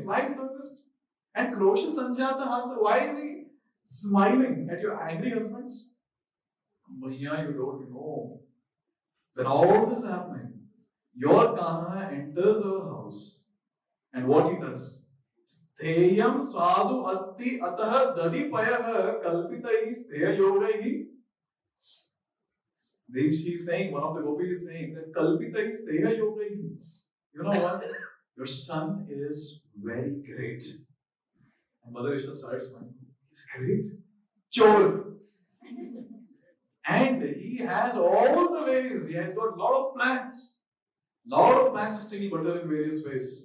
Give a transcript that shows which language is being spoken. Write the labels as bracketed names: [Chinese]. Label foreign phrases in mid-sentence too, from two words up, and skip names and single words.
[English] Why is he doing this? And [Sanskrit] क्रोश संजात हास, [English] why is he smiling at your angry husbands? Maya, you don't know. When all this is happening, your Kana enters our house. And what he does? [Sanskrit] स्तेयं स्वादु अत्ति अथ दधि पयः कल्पितैः स्तेय योगैः. [English] She's saying, one of the gopis is saying that [Sanskrit] कल्पितैः स्तेय योगैः. [English] You know what? Your son is very great. And Mother Yashoda starts smiling. He's great. Chor. And he has all the ways. He has got a lot of plans. Lot of plans to steal butter in various ways.